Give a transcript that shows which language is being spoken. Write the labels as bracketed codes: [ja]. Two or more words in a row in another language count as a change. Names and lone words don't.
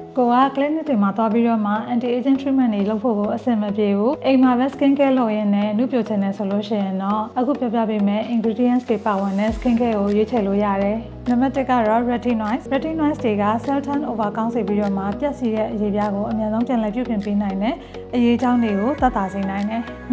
[my] ကိုက clinic တွေမှာသွားပြီးတော့မှ [en] anti aging treatment [my] တွေလုပ်ဖို့ကိုအဆင်မပြေဘူးအိမ်မှာပဲ [en] skin care [my] လုပ်ရင်းနဲ့နှုတ်ပြချင်တယ်ဆိုလို့ရှိရင်တော့အခုပြပေးမယ် ingredients တွေပါဝင်တဲ့ [en] skin care [my] ကိုရွေးချယ်လို့ရတယ်နံပါတ်1ကတော့ retinoids တွေက [en] cell turnover [my] ကောင်းစေပြီးတော့မှပြည့်စည်တဲ့အရေးပြားကိုအများဆုံးပြန်လည်ပြုပြင်ပေးနိုင်တယ်အရေးကြောင်းတွေကိုသက်သာစေနိုင်တယ်နံ